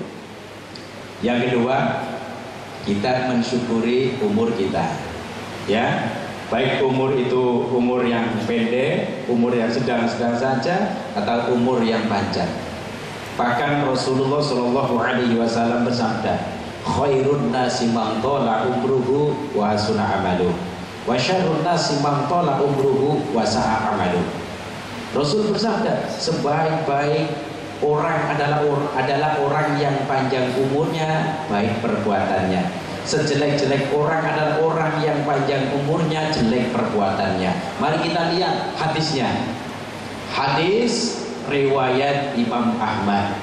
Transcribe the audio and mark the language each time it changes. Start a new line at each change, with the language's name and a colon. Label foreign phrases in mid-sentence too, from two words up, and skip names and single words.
Indonesian: Yang kedua, kita mensyukuri umur kita, ya, baik umur itu umur yang pendek, umur yang sedang-sedang saja, atau umur yang panjang. Bahkan Rasulullah
Arabic: صلى الله عليه وسلم
Indonesian: bersabda,
Arabic: خير الناس من طال عمره وحسن عمله وشر الناس من طال عمره وساء عمله.
Indonesian: Rasul bersabda, sebaik-baik orang adalah orang yang panjang umurnya, baik perbuatannya. Sejelek-jelek orang adalah orang yang panjang umurnya, jelek perbuatannya. Mari kita lihat hadisnya. Hadis riwayat Imam Ahmad.